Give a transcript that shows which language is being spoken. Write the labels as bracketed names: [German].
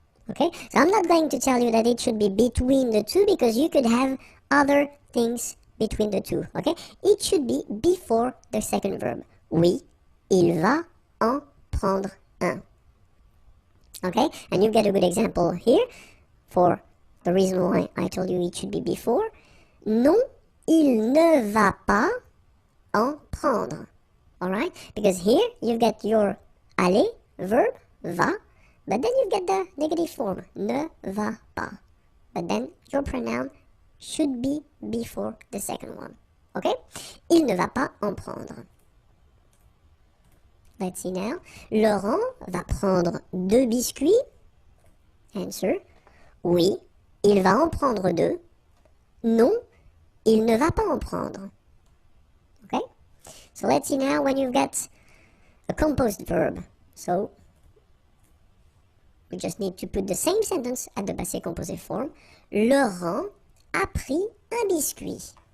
[English] Okay, so I'm not going to tell you that it should be between the two because you could have other things between the two. Okay, it should be before the second verb. [French] Oui, il va en prendre un. [English] Okay, and you get a good example here for the reason why I told you it should be before. [French] Non, il ne va pas en prendre. [English] Alright, because here you've got your aller verb, va, but then you've got the negative form, ne va pas. But then your pronoun should be before the second one. [French] Okay? Il ne va pas en prendre. [English] Let's see now. [French] Laurent va prendre 2 biscuits. [English] Answer. [French] Oui, il va en prendre 2. Non, il ne va pas en prendre. [English] Okay? So let's see now when you've got a composed verb. So we just need to put the same sentence at the passé composé form. [French] Laurent a pris un biscuit.